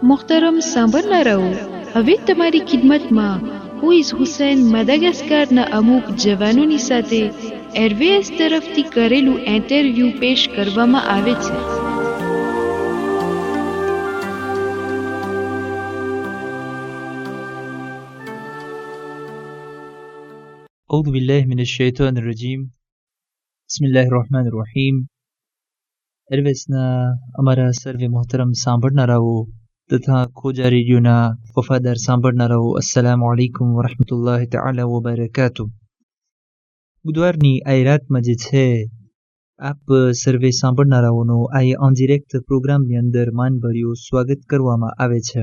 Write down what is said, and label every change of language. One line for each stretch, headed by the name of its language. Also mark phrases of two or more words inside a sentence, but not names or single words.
Gujarati: મોહતરમ સાંભળનારાઓ, હવે તમારી ખિદમતમાં હુઈઝ હુસૈન મદાગાસ્કારના અમુક જવાનોની સાથે એરવેઝ તરફથી કરેલું ઇન્ટરવ્યૂ પેશ કરવામાં આવે છે.
Arabic: أعوذ بالله من الشيطان الرجيم. بسم الله الرحمن الرحيم.
Gujarati: એરવેઝના અમારા સર્વે મોહતરમ સાંભળનારાઓ તથા ખોજા રેડિયોના વફાદાર સાંભળનારાઓ,
Arabic: السلام عليكم ورحمة الله تعالى وبركاته.
Gujarati: બુધવારની આ રાતમાં જે છે આપ સર્વે સાંભળનારાઓનો આ
French: en direct
Gujarati: પ્રોગ્રામની અંદર માનભર્યું સ્વાગત કરવામાં આવે છે.